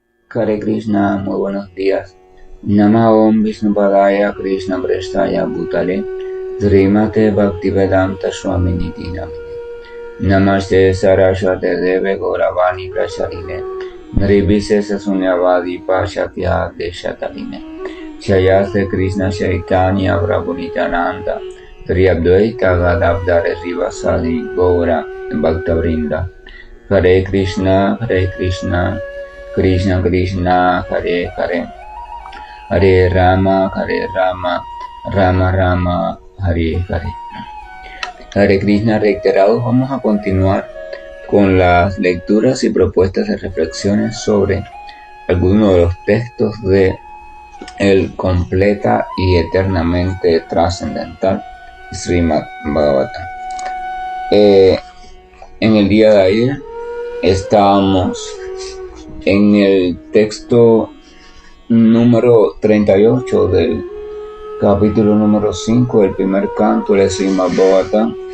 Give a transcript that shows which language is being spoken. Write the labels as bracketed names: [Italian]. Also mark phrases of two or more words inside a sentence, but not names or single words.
[Spanish] Hare Krishna, muy buenos días. [Sanskrit] नम ॐ विष्णुपादाय कृष्ण प्रेष्ठाय भूतले श्रीमते भक्तिवेदान्त स्वामि निति नामिने नमस्ते सारस्वते देवे गौरवाणी प्रचारिणे निर्विशेष शून्यवादि पाश्चात्य देशतारिणे शयस्ते कृष्ण चैतन्य प्रभु नित्यानन्द श्री अद्वैत गदाधर श्रीवासादि गौर भक्तवृन्द हरे कृष्ण कृष्ण कृष्ण हरे हरे हरे राम राम राम हरे हरे. [Spanish] Hare Krishna reiterados. Vamos a continuar con las lecturas y propuestas de reflexiones sobre algunos de los textos de el completa y eternamente trascendental Srimad Bhagavatam. En el día de ayer estábamos en el texto número 38 del capítulo número 5 del primer canto del Srimad Bhagavatam,